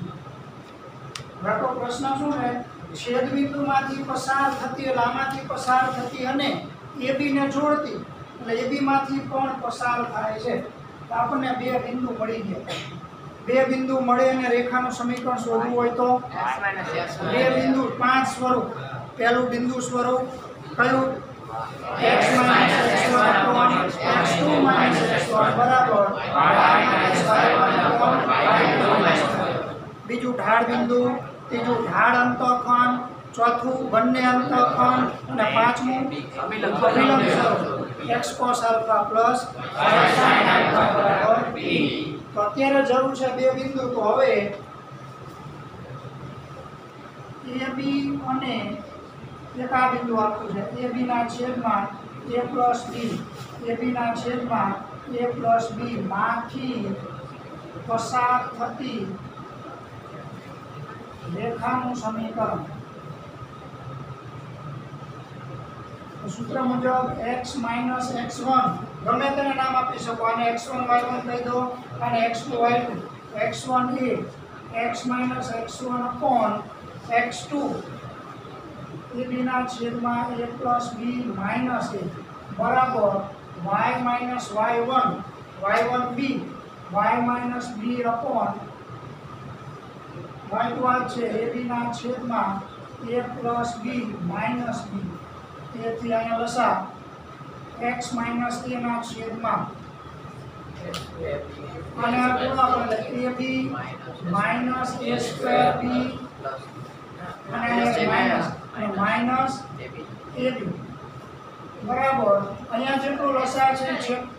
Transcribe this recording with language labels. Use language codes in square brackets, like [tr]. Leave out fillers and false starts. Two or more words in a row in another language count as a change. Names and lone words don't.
[gu] હવે તો પ્રશ્ન શું છે છેદ બિંદુમાંથી પસાર થતી એટલે આમાંથી પસાર થતી અને AB ને જોડતી એટલે AB માંથી પણ પસાર થાય છે તો આપણને બે બિંદુ મળી ગયા બે બિંદુ મળે અને રેખાનું સમીકરણ શોધવું હોય તો બે બિંદુ પાંચ સ્વરૂપ પહેલું બિંદુ સ્વરૂપ કયું x - x1 x2 - x1 બરાબર બીજું ઢાળ બિંદુ ત્રીજું ઢાળ અંતઃખંડ ચોથું બંને અંતઃખંડ અને પાંચમું અભિલંબ સ્વરૂપ [en] x cos alpha plus y sin alpha [gu] બરાબર b. તો અત્યારે જરૂર છે બે બિંદુ તો હવે AB અને એક આ બિંદુ આપ્યું છે AB ના છેદમાં [en] A plus B [gu] AB ના છેદમાં [en] A plus B [gu] માંથી પસાર થતી રેખાનું સમીકરણ સૂત્ર મુજબ x - x1 ગમે તેને નામ આપી શકો આને x1 y1 કહી દો અને x2 y2 x1 એ x - x1 upon x2 AB ના છેદમાં [en] A plus B minus A [gu] બરાબર [en] y minus y1 [gu] y1b [en] y minus b upon [gu] y2 છે AB ના છેદમાં [en] A plus B minus B [gu] તેથી અહીંયા લસા [en] x minus A [gu] ના છેદમાં અને આ ગુણાકાર એટલે [en] AB minus A square B [gu] અને માઈનસ AB બરાબર અહીંયા જેટલું લસા છે